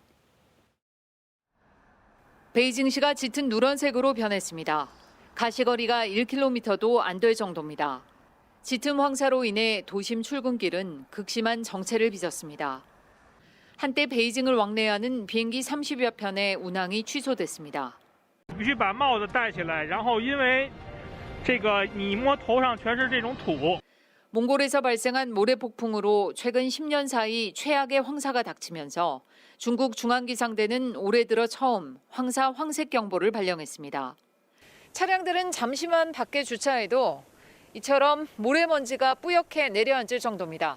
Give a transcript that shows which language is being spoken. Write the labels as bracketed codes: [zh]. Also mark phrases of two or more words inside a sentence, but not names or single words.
[ko] 베이징시가 짙은 누런색으로 변했습니다. 가시거리가 1km도 안 될 정도입니다. 짙은 황사로 인해 도심 출근길은 극심한 정체를 빚었습니다. 한때 베이징을 왕래하는 비행기 30여 편의 운항이 취소됐습니다. [zh] 必须把帽子戴起来，然后因为这个你摸头上全是这种土。 [ko] 몽골에서 발생한 모래 폭풍으로 최근 10년 사이 최악의 황사가 닥치면서 중국 중앙기상대는 올해 들어 처음 황사 황색 경보를 발령했습니다. 차량들은 잠시만 밖에 주차해도 이처럼 모래먼지가 뿌옇게 내려앉을 정도입니다.